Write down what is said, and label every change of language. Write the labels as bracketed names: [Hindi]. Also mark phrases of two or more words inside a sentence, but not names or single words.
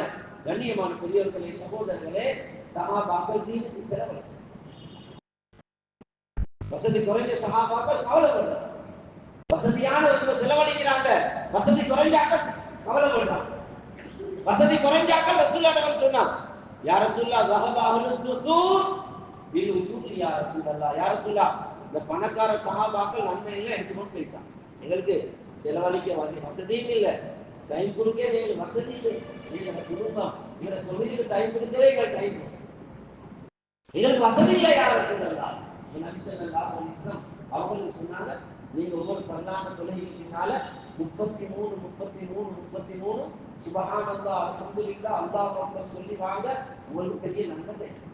[Tamil] கண்ணியமான பெரியவர்களே, சகோதரர்களே, சஹாபாக்கள் தீனுக்கு செலவழிச்சாங்க. வசதி குறைஞ்ச சஹாபாக்கள் கவலைப்படுறாங்க. வசதியானவங்க செலவழிக்கிறாங்க, வசதி குறைஞ்சாக்க கவலைப்படுறாங்க. வசதி குறைஞ்சாக்க ரசூலுல்லாஹ் சொன்னாங்க, [Arabic] يا رسول الله ذهب اهل الدثور بالوجوه يا رسول الله. يا رسول الله, [Tamil] இந்த பணக்கார சஹாபாக்கள் நன்மையெல்லாம் எடுத்துக்கொண்டு போயிட்டாங்க. எங்களுக்கு செலவழிக்க வசதியும் இல்லை, டைம் கொடுக்கவே இல்லை, வசதி இல்லை. எங்களோட குடும்பம் எங்களோட தொழிலுக்கு டைம் கொடுக்கவே எங்களுக்கு டைம், எங்களுக்கு வசதி இல்லை. [Arabic] يا رسول الله, [Tamil] நபி [Arabic] صلى الله عليه وسلم [Tamil] அவங்களுக்கு சொன்னாங்க, நீங்க ஒவ்வொரு பரலான தொழுகையினால 33 [Arabic] سبحان الله الحمد لله الله أكبر [Tamil] சொல்லி வாங்க, உங்களுக்கு பெரிய நன்மை கிடைக்கும்.